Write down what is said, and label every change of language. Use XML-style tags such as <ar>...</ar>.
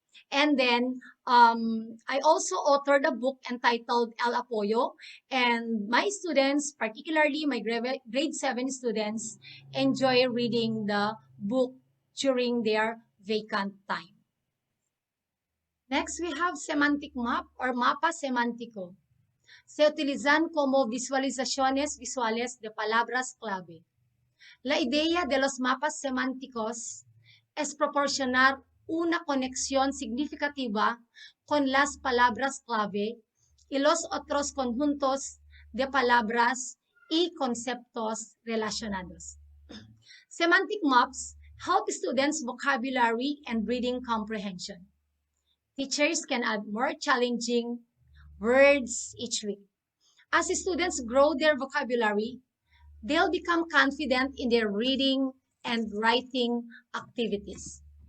<en>And then I also authored a book entitled El Apoyo, and my students, particularly my grade 7 students, enjoy reading the book during their vacant time. Next, we have semantic map or mapa semántico.</en> <es>Se utilizan como visualizaciones visuales de palabras clave. La idea de los mapas semánticos es proporcionar una conexión significativa con las palabras clave y los otros conjuntos de palabras y conceptos relacionados.</es> <en>Semantic maps help students' vocabulary and reading comprehension. Teachers can add more challenging words each week. As students grow their vocabulary, they'll become confident in their reading and writing activities.</en>